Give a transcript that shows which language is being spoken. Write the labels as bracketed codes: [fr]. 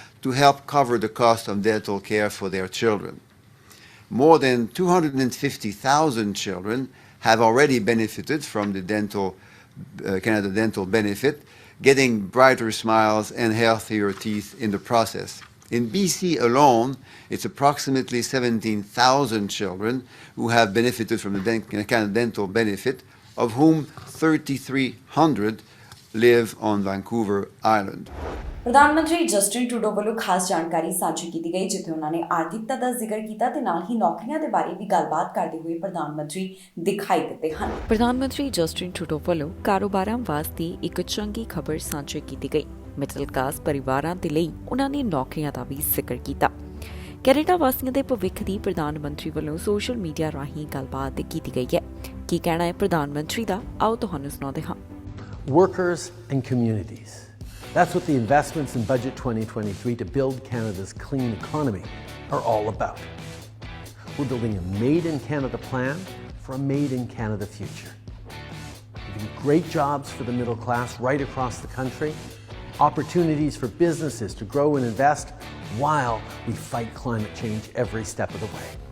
[en] to help cover the cost of dental care for their children. More than 250,000 children have already benefited from the Canada Dental Benefit, getting brighter smiles and healthier teeth in the process. In BC alone, it's approximately 17,000 children who have benefited from the Canada Dental Benefit, of whom 3,300 live on Vancouver Island. [pa] ਪ੍ਰਧਾਨ ਮੰਤਰੀ Justin Trudeau ਵੱਲੋਂ ਖਾਸ ਜਾਣਕਾਰੀ ਸਾਂਝੀ ਕੀਤੀ ਗਈ, ਜਿੱਥੇ ਉਹਨਾਂ ਨੇ ਆਰਥਿਕਤਾ ਦਾ ਜ਼ਿਕਰ ਕੀਤਾ ਤੇ ਨਾਲ ਹੀ ਨੌਕਰੀਆਂ ਦੇ ਬਾਰੇ ਵੀ ਗੱਲਬਾਤ ਕਰਦੇ ਹੋਏ ਪ੍ਰਧਾਨ ਮੰਤਰੀ ਦਿਖਾਈ ਦਿੱਤੇ ਹਨ। ਪ੍ਰਧਾਨ ਮੰਤਰੀ ਜਸਟਿਨ ਟਰੂਡੋ ਵੱਲੋਂ ਕਾਰੋਬਾਰਾਂ ਵਾਸਤੇ ਇੱਕ ਚੰਗੀ ਖਬਰ ਸਾਂਝੀ ਕੀਤੀ ਗਈ। ਮਿਡਲ ਕਲਾਸ ਪਰਿਵਾਰਾਂ ਦੇ ਲਈ ਉਹਨਾਂ ਨੇ ਨੌਕਰੀਆਂ ਦਾ ਵੀ ਜ਼ਿਕਰ ਕੀਤਾ। ਕੈਨੇਡਾ ਵਾਸੀਆਂ ਦੇ ਭਵਿੱਖ ਦੀ ਪ੍ਰਧਾਨ ਮੰਤਰੀ ਵੱਲੋਂ ਸੋਸ਼ਲ ਮੀਡੀਆ ਰਾਹੀਂ ਗੱਲਬਾਤ ਕੀਤੀ ਗਈ ਹੈ। ਕੀ ਕਹਿਣਾ ਹੈ ਪ੍ਰਧਾਨ ਮੰਤਰੀ ਦਾ, ਆਓ ਤੁਹਾਨੂੰ ਸੁਣਾਉਂਦੇ ਹਾਂ। [en] Workers and communities. That's what the investments in Budget 2023 to build Canada's clean economy are all about. We're building a Made in Canada plan for a Made in Canada future. Giving great jobs for the middle class right across the country, opportunities for businesses to grow and invest while we fight climate change every step of the way.